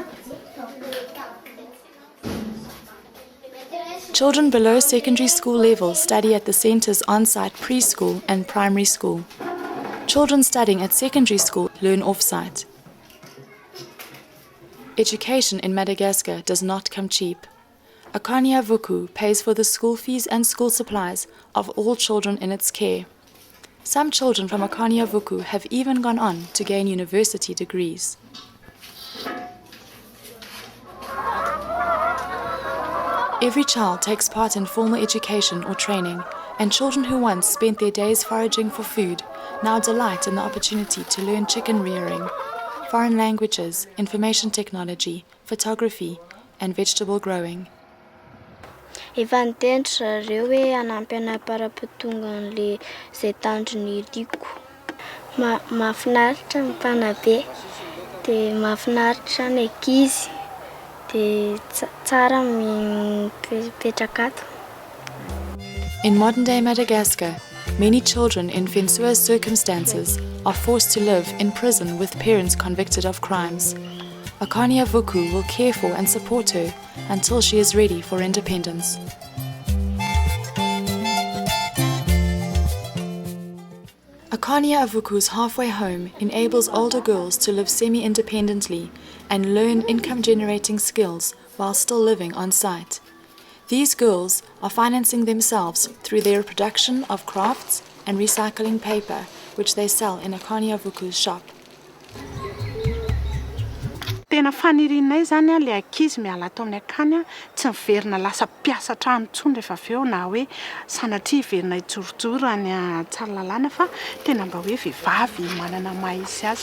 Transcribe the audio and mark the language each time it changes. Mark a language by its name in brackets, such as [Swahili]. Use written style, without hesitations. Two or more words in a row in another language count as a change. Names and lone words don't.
[English] Children below secondary school level study at the centre's on-site preschool and primary school. Children studying at secondary school learn off-site. Education in Madagascar does not come cheap. Akany Avoko pays for the school fees and school supplies of all children in its care. Some children from Akany Avoko have even gone on to gain university degrees. Every child takes part in formal education or training, and children who once spent their days foraging for food now delight in the opportunity to learn chicken rearing, foreign languages, information technology, photography, and vegetable growing. [Malagasy] Efa nitendry zareo hoe hanampy ana para-potonga an'le izay tandrony iriko. Mahafinaritra ny mpanabe, dia mahafinaritra ny ankizy, dia tsara mipetraka ato. [English] In modern-day Madagascar, many children in Fensua's circumstances are forced to live in prison with parents convicted of crimes. Akany Avoko will care for and support her until she is ready for independence. Akany Avoko's halfway home enables older girls to live semi-independently and learn income-generating skills while still living on site. These girls are financing themselves through their production of crafts and recycling paper, which they sell in Akany Avoko's shop. [Malagasy] Tena fanirinay zany le ankizy miala ato amin'ny akany tsy miverina lasa mpiasa trano intsony rehefa avy eo na hoe sanatria hiverina hijorojoro any Tsaralalàna fa tena mba hoe vehivavy manana maha izy azy.